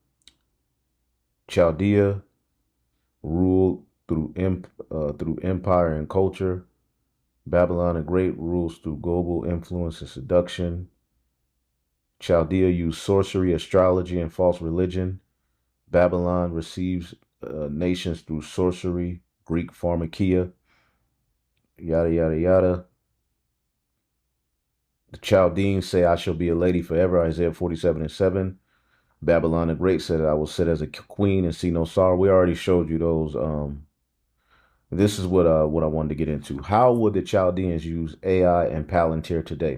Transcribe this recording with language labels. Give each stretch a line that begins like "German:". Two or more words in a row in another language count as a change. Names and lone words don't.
English: Chaldea ruled through empire and culture. Babylon the Great rules through global influence and seduction. Chaldea used sorcery, astrology, and false religion. Babylon receives nations through sorcery, Greek pharmakia, yada, yada, yada. The Chaldeans say, I shall be a lady forever, Isaiah 47:7. Babylon the Great said, I will sit as a queen and see no sorrow. We already showed you those. This is what I wanted to get into. How would the Chaldeans use AI and Palantir today?